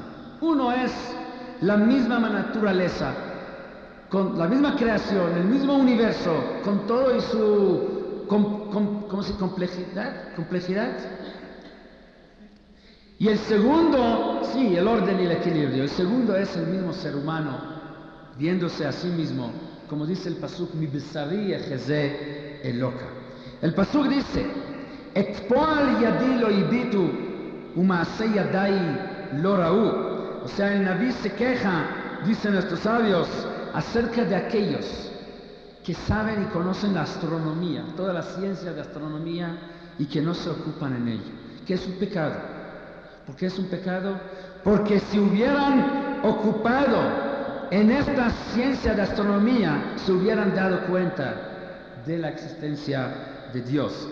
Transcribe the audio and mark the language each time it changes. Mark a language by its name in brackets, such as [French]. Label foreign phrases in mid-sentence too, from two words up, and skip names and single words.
[Spanish] Uno es la misma naturaleza, con la misma creación, el mismo universo, con todo y su complejidad. Y el segundo, sí, el orden y el equilibrio. El segundo es el mismo ser humano, viéndose a sí mismo, como dice el pasuk, [Hebrew] מבשרי אחזה אלוה. [Spanish] El pasuk dice, [Hebrew] את פועל ידי לא יביטו ומעשי ידי לא ראו. [Spanish] O sea, el Naví se queja, dicen nuestros sabios, acerca de aquellos que saben y conocen la astronomía, toda la ciencia de astronomía, y que no se ocupan en ello, que es un pecado. ¿Por qué es un pecado? Porque si hubieran ocupado en esta ciencia de astronomía, se hubieran dado cuenta de la existencia de Dios.